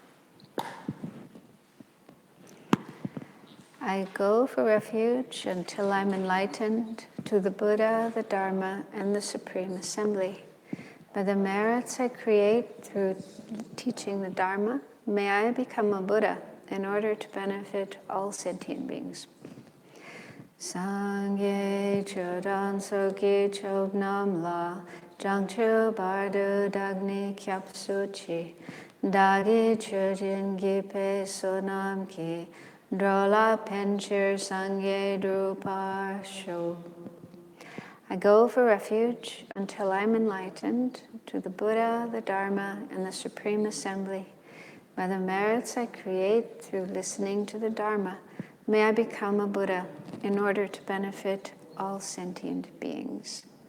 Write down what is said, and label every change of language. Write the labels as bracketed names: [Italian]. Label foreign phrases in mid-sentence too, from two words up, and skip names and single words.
[English] I go for refuge until I'm enlightened to the Buddha, the Dharma, and the Supreme Assembly. By the merits I create through teaching the Dharma, may I become a Buddha in order to benefit all sentient beings. [Tibetan] སངས་རྒྱས་ཆོས་དང་ཚོགས་ཀྱི་མཆོག་རྣམས་ལ་བྱང་ཆུབ་བར་དུ་བདག་ནི་སྐྱབས་སུ་མཆི་བདག་གི་ཆོས་ཉན་བགྱིས་པའི་བསོད་ནམས་ཀྱིས་འགྲོ་ལ་ཕན་ཕྱིར་སངས་རྒྱས་འགྲུབ་པར་ཤོག. [English] I go for refuge until I'm enlightened to the Buddha, the Dharma, and the Supreme Assembly. By the merits I create through listening to the Dharma, may I become a Buddha in order to benefit all sentient beings.